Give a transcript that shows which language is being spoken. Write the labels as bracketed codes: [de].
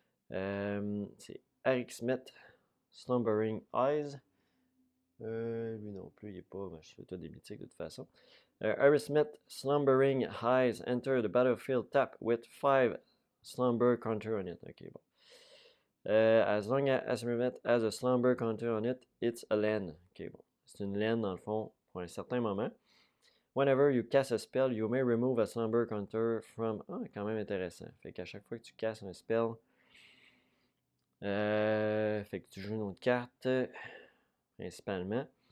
[fr] C'est Arixmet Slumbering Eyes. Lui non plus, il n'est pas. Ben, je fais tout des mythiques de toute façon. [en] Arithmet Slumbering Eyes enter the battlefield tap with 5 slumber counter on it. [fr] Ok, bon. [en] As long as Arithmet has a slumber counter on it, it's a land. [fr] Ok, bon. C'est une land dans le fond pour un certain moment. [en] Whenever you cast a spell, you may remove a slumber counter from. [fr] Ah, quand même intéressant. Fait qu'à chaque fois que tu castes un spell, fait que tu joues une autre carte, principalement.